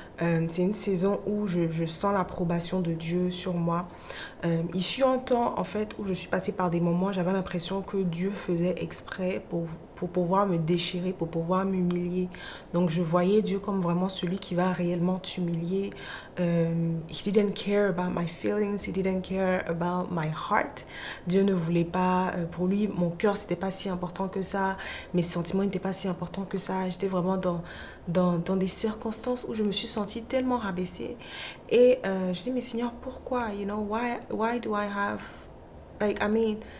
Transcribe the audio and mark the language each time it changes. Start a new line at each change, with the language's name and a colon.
French: C'est une saison où je sens l'approbation de Dieu sur moi. Il fut un temps en fait où je suis passée par des moments, j'avais l'impression que Dieu faisait exprès pour pouvoir me déchirer, pour pouvoir m'humilier. Donc je voyais Dieu comme vraiment celui qui va réellement t'humilier.
English: He didn't care about my feelings, he didn't care about my heart.
French: Dieu ne voulait pas, pour lui, mon cœur c'était pas si important que ça, mes sentiments n'étaient pas si importants que ça. J'étais vraiment dans des circonstances où je me suis sentie tellement rabaissée. Et je dis, mais Seigneur, pourquoi?
English: You know, why do I have... Like, I mean...